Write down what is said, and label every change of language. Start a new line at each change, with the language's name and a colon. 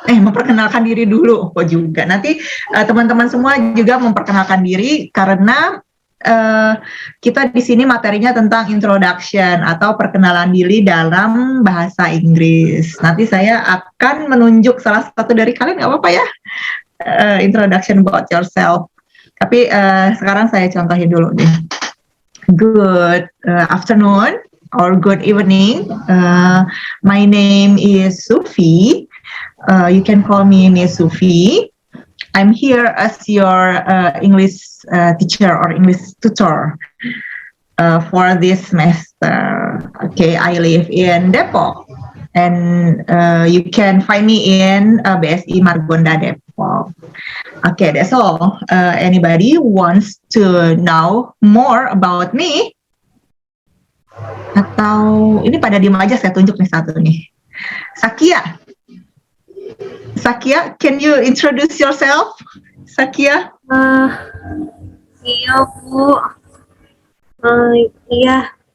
Indonesian: Memperkenalkan diri dulu kok juga. Nanti teman-teman semua juga memperkenalkan diri karena kita di sini materinya tentang introduction atau perkenalan diri dalam bahasa Inggris. Nanti saya akan menunjuk salah satu dari kalian, nggak apa-apa ya?
English: Introduction about yourself.
Indonesian: Tapi sekarang saya contohin dulu deh.
English: Good afternoon or good evening. My name is Sufi. You can call me Miss Sufi. I'm here as your English teacher or English tutor for this semester. Okay, I live in Depok, and you can find me in BSI Margonda Depok. Okay, that's all. Anybody wants to know more about me?
Indonesian: Atau ini pada diem aja, saya tunjuk nih satu nih.
English: Sakia, can you introduce yourself? Sakia?
Indonesian: Iya, Bu. Iya.